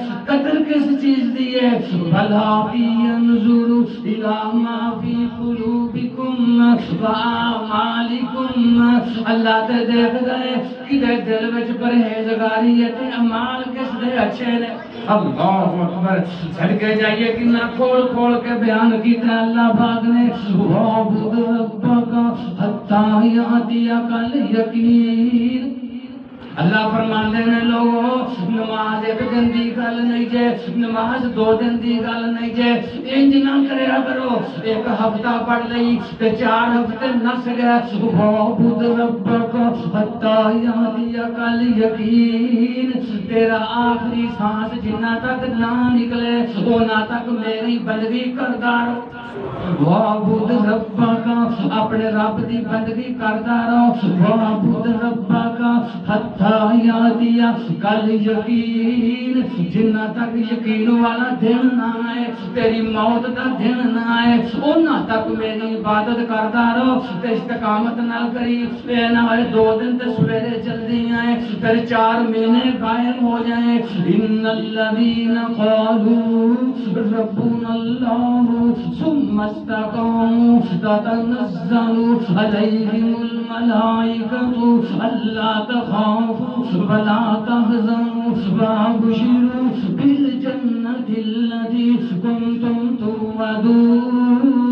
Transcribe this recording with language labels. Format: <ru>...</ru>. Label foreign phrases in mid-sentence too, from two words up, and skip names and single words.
<pa>قدر کس چیز دی ہے؟ بھلا</pa> <ar>ينظر إلى ما في قلوبكم وأعمالكم،</ar> <pa>اللہ تے دیکھ گئے کدے دل وچ پرہیزگاری ہے تے اعمال کس دے اچھے نے۔</pa> <ar>اللہ اکبر۔</ar> <pa>چڑھ کے جائیے کتنا کھول کھول کے بیان کیتا ہے اللہ پاک نے،</pa> <ar>وَاعْبُدْ رَبَّكَ حَتَّىٰ يَأْتِيَكَ الْيَقِينُ،</ar> <pa>اللہ فرماندے نے لوگوں نماز ایک دن دی گل نہیں جے نماز 2 دن دی گل نہیں جے انج نہ کریا کرو ایک ہفتہ پڑھ لئی تے 4 ہفتے نس گئے</pa> <ar>وعبد ربک حتی یاتیک الیقین</ar> <pa>تیرا آخری سانس جنہ تک نہ نکلے اونا تک میری بندگی کردا رہو</pa> <ar>وعبد ربک</ar> <pa>اپنے رب دی بندگی کردا رہو</pa> <ar>وعبد ربک حتی یاتیک الیقین</ar> <pa>جنہ تک یقین والا دن نہ آئے تیری موت دا دن نہ آئے اونا تک میری عبادت کردا رہو تے استقامت نہ کری اے نہ ہوئے 2 دن تے سویرے جلدی آئے پھر 4 مہینے غائب ہو جائیں</pa> <ar>ان الذین قالوا ربنا اللہ ثم استقاموا تتنزل علیہم الملائکۃ الا تخافوا ولا تحزنوا وابشروا بالجنة التي كنتم توعدون</ar>